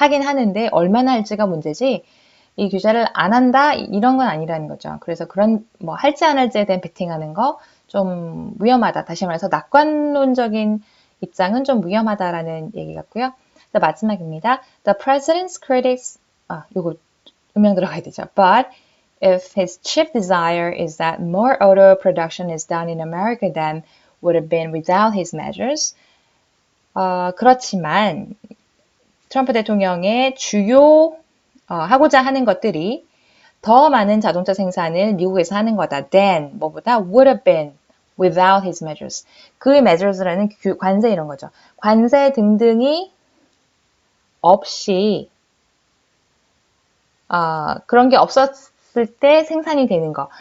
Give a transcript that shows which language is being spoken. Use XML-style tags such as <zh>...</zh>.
<ko>하긴 하는데 얼마나 할지가 문제지 이 규제를 안 한다 이런 건 아니라는 거죠. 그래서 그런 뭐 할지 안 할지에 대한 베팅하는 거 좀 위험하다. 다시 말해서 낙관론적인 입장은 좀 위험하다라는 얘기 같고요. 마지막입니다.</ko> <en>The president's critics</en> <ko>요거 음영 들어가야 되죠.</ko> <en>But if his chief desire is that more auto production is done in America than would have been without his measures,</en> <ko>그렇지만 트럼프 대통령의 주요 하고자 하는 것들이 더 많은 자동차 생산을 미국에서 하는 거다.</ko> <en>than</en> <ko>뭐보다</ko> <en>would have been without his measures.</en> <ko>그 measures라는 관세 이런 거죠. 관세 등등이 없이 그런 게 없었을 때 생산이 되는 거.</ko>